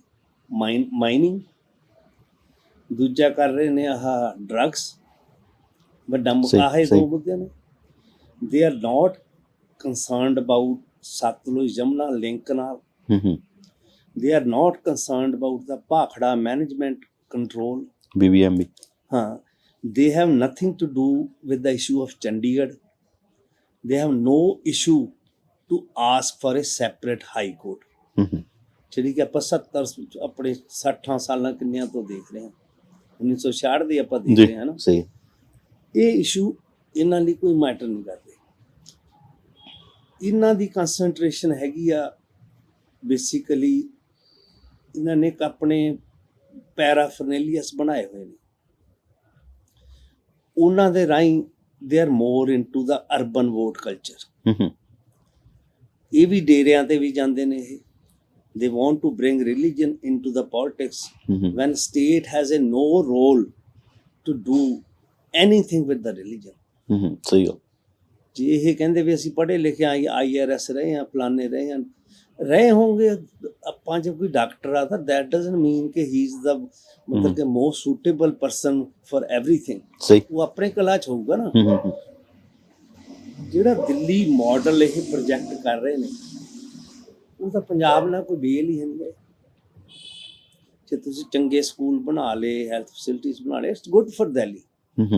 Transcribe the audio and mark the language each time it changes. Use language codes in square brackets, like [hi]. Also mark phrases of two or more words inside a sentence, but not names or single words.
[pa] ਮਾਈਨਿੰਗ। ਦੂਜਾ ਕਰ ਰਹੇ ਨੇ ਆਹ ਡਰੱਗਸ। ਵੱਡਾ ਮੁੱਦਾ ਹੈ ਦੋ ਮੁੱਦੇ ਨੇ। [en] They are not concerned about ਸਤਲੁਜ ਜਮਨਾ ਲਿੰਕ ਨਾਲ। They are not concerned about the Bhakra Management Control BBMB। [pa] ਹਾਂ, [en] they have nothing to do with the issue of Chandigarh. They have no issue to ask for a separate high court. [pa] ਜਿਹੜੀ ਕਿ ਆਪਾਂ 70 ਆਪਣੇ 60 ਸਾਲਾਂ ਕਿੰਨਿਆਂ ਤੋਂ ਦੇਖ ਰਹੇ ਹਾਂ, 1966 ਦੀ ਆਪਾਂ ਦੇਖ ਰਹੇ ਹਾਂ ਨਾ। ਸਹੀ। ਇਹ ਇਸ਼ੂ ਇਹਨਾਂ ਲਈ ਕੋਈ ਮੈਟਰ ਨਹੀਂ ਕਰਦੇ। ਇਹਨਾਂ ਦੀ ਕੰਸੈਂਟਰੇਸ਼ਨ ਹੈਗੀ ਆ ਬੇਸਿਕਲੀ, ਇਹਨਾਂ ਨੇ ਆਪਣੇ ਪੈਰਾਫਰਨੇਲੀਅਸ ਬਣਾਏ ਹੋਏ ਨੇ। ਉਹਨਾਂ ਦੇ ਰਾਹੀਂ [en] They are more into the urban vote culture. [pa] ਇਹ ਵੀ ਡੇਰਿਆਂ ਤੇ ਵੀ ਜਾਂਦੇ ਨੇ। [en] ਇਹ they want to bring religion into the politics when state has a no role to do anything with the religion। [pa] ਸਹੀ ਗੱਲ। ਜੇ ਇਹ ਕਹਿੰਦੇ ਵੀ ਅਸੀਂ ਪੜ੍ਹੇ ਲਿਖੇ IRS ਰਹੇ ਹਾਂ, ਫਲਾਣੇ ਰਹੇ ਹੋਣਗੇ, ਆਪਾਂ ਜੇ ਕੋਈ ਡਾਕਟਰ ਆ ਤਾਂ [en] that doesn't mean [pa] ਕਿ [en] he is the [pa] ਮਤਲਬ ਕਿ [en] most suitable person for everything। [pa] ਸਹੀ। ਉਹ ਆਪਣੇ ਕਲਾ 'ਚ ਹੋਊਗਾ ਨਾ। ਜਿਹੜਾ ਦਿੱਲੀ ਮਾਡਲ ਇਹ ਪ੍ਰੋਜੈਕਟ ਕਰ ਰਹੇ ਨੇ, ਉਹ ਤਾਂ ਪੰਜਾਬ ਨਾਲ ਕੋਈ ਬੇਲ ਹੀ ਨਹੀਂ ਹੈ। ਜੇ ਤੁਸੀਂ ਚੰਗੇ ਸਕੂਲ ਬਣਾ ਲਏ, [en] health facilities [pa] ਬਣਾ ਲਏ, [en] It's good for Delhi.